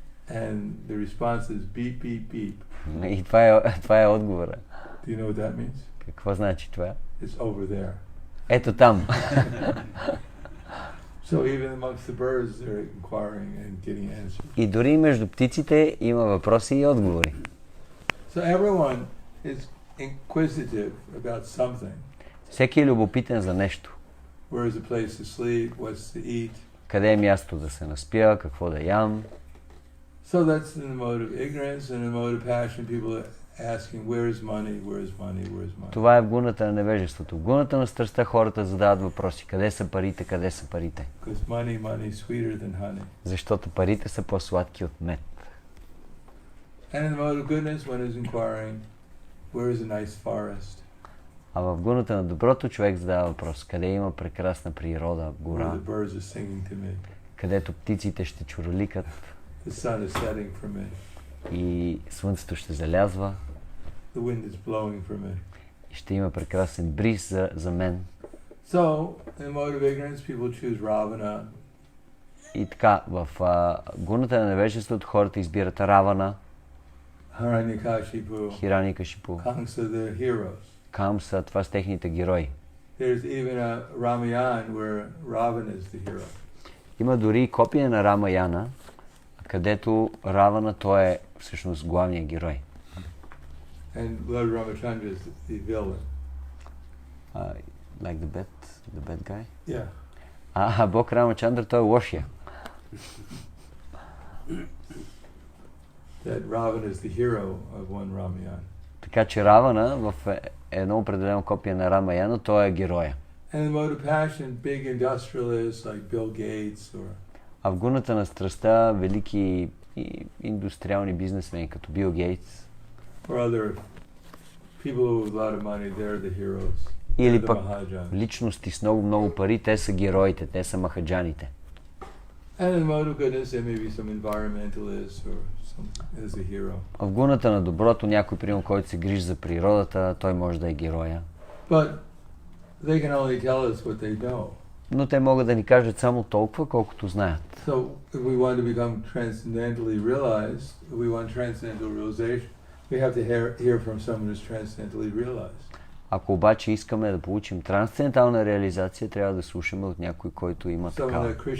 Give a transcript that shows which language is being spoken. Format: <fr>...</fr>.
<en>And the response is beep beep beep.</en> <bg>И това е отговора.</bg> <en>Do you know what that means?</en> <bg>Какво значи това?</bg> <en>It's over there.</en> <bg>Ето там.</bg> <en>So even amongst the birds they're inquiring and getting answers.</en> <bg>И дори между птиците има въпроси и отговори.</bg> <en>So everyone is inquisitive about something.</en> <bg>Всеки е любопитен за нещо.</bg> <en>Where is the place to sleep? What's to eat?</en> <bg>Къде е място да се наспя, какво да ям.</bg> <en>So that's in the mode of ignorance and in the mode of passion. People asking, where is money, where is money, where is money?</en> <bg>Това е в гуната на невежеството. В гуната на страстта хората задават въпроси. Къде са парите, къде са парите?</bg> <en>Because money is sweeter than honey.</en> <bg>Защото парите са по-сладки от мед.</bg> <en>And in the mode of goodness, one is inquiring, where is a nice forest?</en> <bg>А в гуната на доброто човек задава въпрос. Къде има прекрасна природа, гора?</bg> <en>Where the birds are singing to me.</en> <bg>Където птиците ще чуроликат.</bg> <en>The sun is setting for me.</en> <bg>И слънцето ще залязва.</bg> <en>The wind is blowing for me.</en> <bg>И ще има прекрасен бриз за мен.</bg> <en>So, in the mode of ignorance, people choose Ravana.</en> <bg>И така, в гуната на невежеството хората избират Равана, Хираникашипу,</bg> <en>Kamsa, the heroes.</en> <bg>Камса, това са техните герои.</bg> <en>There's even a Ramayana where Ravana is the hero.</en> <bg>Има дори копия на Рамаяна, където Равана той е всъщност главният герой.</bg> <en>And Lord Ramachandra is the villain. Like the bad guy? Yeah.</en> <bg>Бог Рамачандра той е лошия.</bg> <en>That Ravana is the hero of one Ramayana.</en> <bg>Така че Равана в едно определено копие на Рамаяна той е героя.</bg> <en>And the mode of passion, big industrialists like Bill Gates or...</en> <bg>А в гуната на страстта велики индустриални бизнесмени като Бил Гейтс</bg> <en>or other people with a lot of money, they're the heroes.</en> <bg>Или пък личности с много пари, те са героите, те са махаджаните.</bg> <en>And in the mode of goodness, there may be some environmentalist or some as a hero.</en> <bg>В гуната на доброто някой, примерно, който се грижи за природата, той може да е героя.</bg> <en>But they can only tell us what they know.</en> <bg>Но те могат да ни кажат само толкова, колкото знаят.</bg> <en>So if we want to become transcendentally realized, if we want transcendental realization, we have to hear from someone who's transcendentally realized.</en> <bg>Ако обаче искаме да получим трансцендентална реализация, трябва да слушаме от някой, който има такава.</bg>